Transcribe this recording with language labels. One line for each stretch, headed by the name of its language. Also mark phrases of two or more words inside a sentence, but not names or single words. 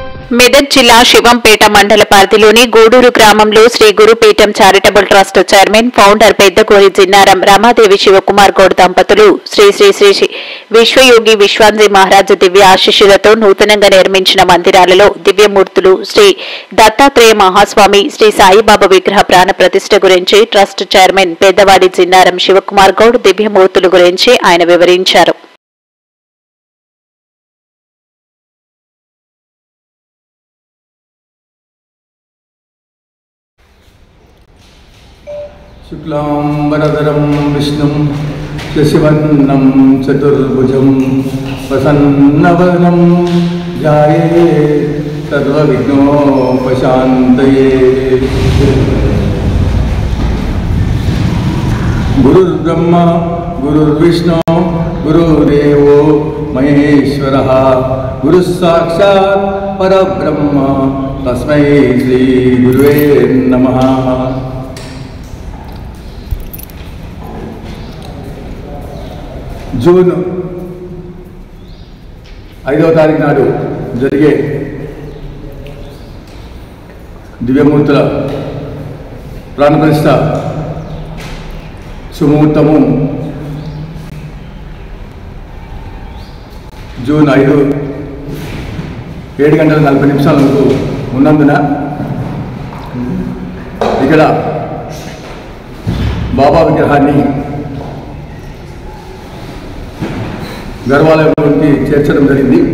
Telugu: మెదక్ జిల్లా శివంపేట మండల పరిధిలోని గూడూరు గ్రామంలో శ్రీ గురుపీఠం చారిటబుల్ ట్రస్ట్
English: chairman founder
Telugu: పెద్దగోరి జిన్నారం రమాదేవి శివకుమార్ గౌడ్ దంపతులు శ్రీ శ్రీ శ్రీ విశ్వయోగి విశ్వాంజీ మహారాజు దివ్య ఆశీస్సులతో నూతనంగా నిర్మించిన మందిరాలలో దివ్యమూర్తులు శ్రీ దత్తాత్రేయ మహాస్వామి శ్రీ సాయిబాబా విగ్రహ ప్రాణ ప్రతిష్ఠ గురించి
English: trust chairman
Telugu: పెద్దవాడి జిన్నారం శివకుమార్ గౌడ్ దివ్యమూర్తుల గురించి ఆయన వివరించారు.
Sanskrit: शुक्लांबरधरं विष्णुं शशिवर्णं चतुर्भुजं प्रसन्नवदनं ध्यायेत् सर्वविघ्नोपशान्तये। गुरुर्ब्रह्मा गुरुर्विष्णु गुरुर्देवो महेश्वरः गुरुः साक्षात् परब्रह्म तस्मै श्री गुरुवे नमः।
Telugu: జూన్ 5వ తారీఖు నాడు జరిగే దివ్యమూర్తుల ప్రాణప్రతిష్ఠ సుముహూర్తము జూన్ 5 7:40 ఉన్నందున ఇక్కడ బాబా విగ్రహాన్ని గర్వాలయంలోకి చేర్చడం జరిగింది.